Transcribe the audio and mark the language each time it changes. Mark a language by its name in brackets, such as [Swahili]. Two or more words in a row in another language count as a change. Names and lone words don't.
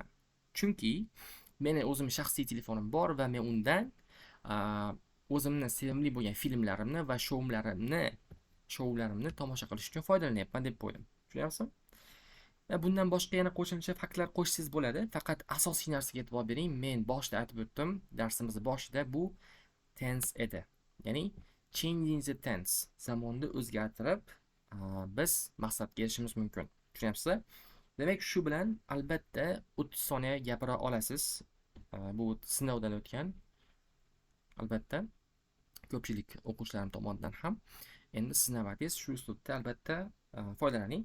[Uzbek] Chunki meni o'zim shaxsiy telefonim bor va men undan o'zimni sevimli bo'lgan filmlarimni va shoularimni tomosha qilish uchun foydalanyapman deb qo'ydim. Tushunyapsizmi? Bundan boshqa yana qo'shimcha faktlar qo'shsangiz bo'ladi. Faqat asosiy narsaga e'tibor bering. Men boshida aytib o'tdim, darsimizning boshida bu tense edi. [English] Ya'ni changing the tense, [Uzbek] zamonni o'zgartirib biz maqsadga erishishimiz mumkin. Tushunyapsizlar? Demak, shu bilan albatta 30 soniya gapira olasiz. Bu sinovdan o'tgan. Albatta ko'pchilik o'quvchilarim tomonidan ham. Endi siz navbatingiz shu uslubda albatta foydalaning.